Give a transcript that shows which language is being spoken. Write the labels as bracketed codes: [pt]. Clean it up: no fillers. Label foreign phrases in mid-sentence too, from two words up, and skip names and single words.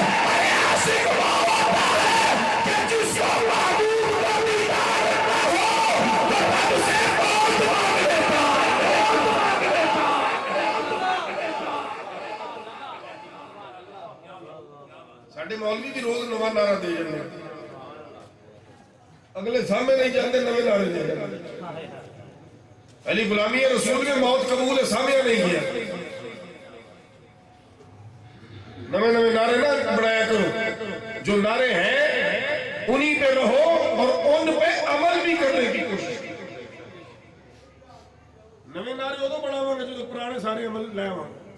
[ur] ارے عاشق وہ ہوتا ہے کہ جس کو معبود کا دیدار نہ ہو تو رب سے موت مانگ لیتا ہے۔ [pa] ساڈے مولوی بھی روز نواں نعرہ دے جاندے، اگلے سامنے نہیں جاندے، نویں نعرے دے جاندے۔ [ur] علی غلامی رسول میں موت قبول ہے، سامنے نہیں کیا۔ [pa] نویں نویں نعرے [ur] نہ بڑھایا کرو، جو نعرے ہیں انہی پہ رہو اور ان پہ عمل بھی کرنے کی کوشش کرو۔ [pa] نویں نعرے ادو بڑھاواں گے جو پرانے سارے عمل لے آواں۔